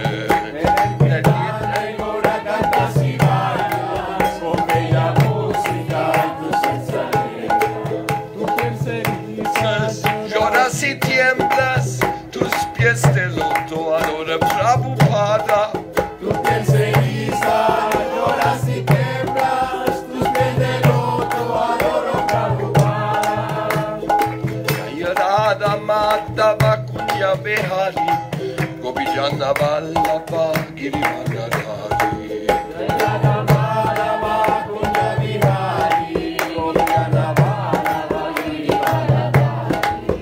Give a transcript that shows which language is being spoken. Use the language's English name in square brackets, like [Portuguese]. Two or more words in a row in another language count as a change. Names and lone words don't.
[Spanish] En el kirtan lloras y tiemblas, tus pies de loto adora Prabhupada. Tu piel se eriza, lloras y temblas, tus pies de loto adoro Prabhupada. [Sanskrit] Jaya Radha Madhava Kunya Behari Gopijana Vallabha Girivanadhari. Radha Madhava Kunya Vihari, Gopijana Vallabha Girivanadhari.